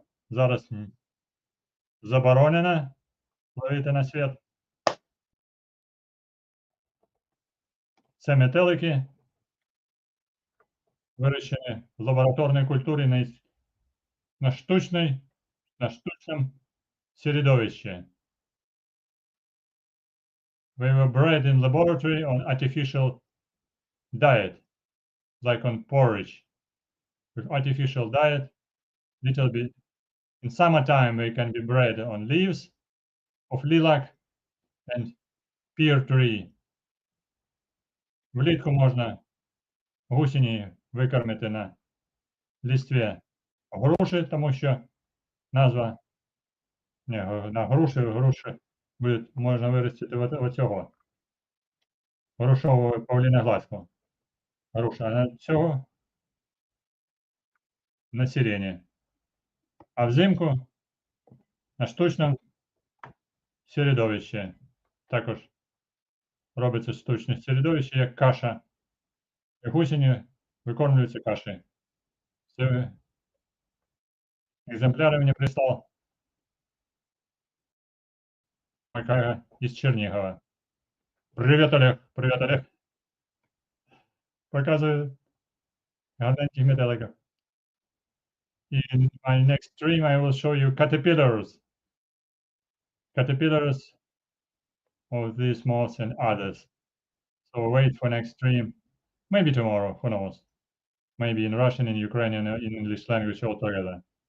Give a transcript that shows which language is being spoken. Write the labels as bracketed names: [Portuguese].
[Ukrainian] Зараз заборонено ловити на світ. Це метелики, вирощені в лабораторній культурі на штучному середовищі. [English] They were bred in laboratory on artificial diet, like on porridge. With artificial diet, little bit. In summertime, they can be bred on leaves of lilac and pear tree. [Ukrainian] Влітку можна гусені викормити на листві груші, тому що назва на груші можна виростити оцього грушового павліноглазку. Груша, а на цього на сирені. А взимку на штучному середовищі. Також робиться штучне середовище, як каша. І гусені викормлюються кашею. Це екземпляри мені прислав Макага із Чернігова. Привіт, Олег! Привіт, Олег! Показую гарненьких метеликів. [English] In my next stream, I will show you caterpillars. Caterpillars of these moths and others. So wait for next stream. Maybe tomorrow, who knows? Maybe in Russian, in Ukrainian, in English language altogether.